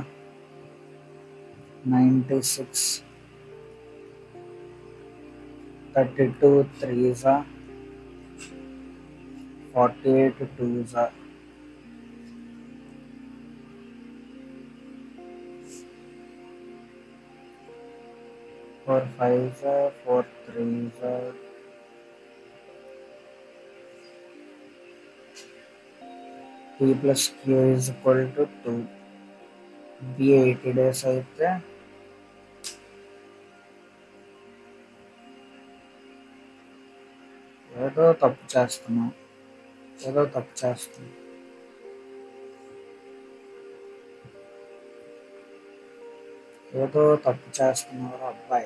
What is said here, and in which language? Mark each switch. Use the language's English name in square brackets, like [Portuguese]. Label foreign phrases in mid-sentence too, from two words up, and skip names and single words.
[English] 96, 32 3s 48 2s 4 5s 4 3s P plus Q is equal to 2. [Telugu] B 80 days అయితే ఏదో తప్పు చేస్తున్నాం. ఏదో తప్పు చేస్తున్నారు అబ్బాయి.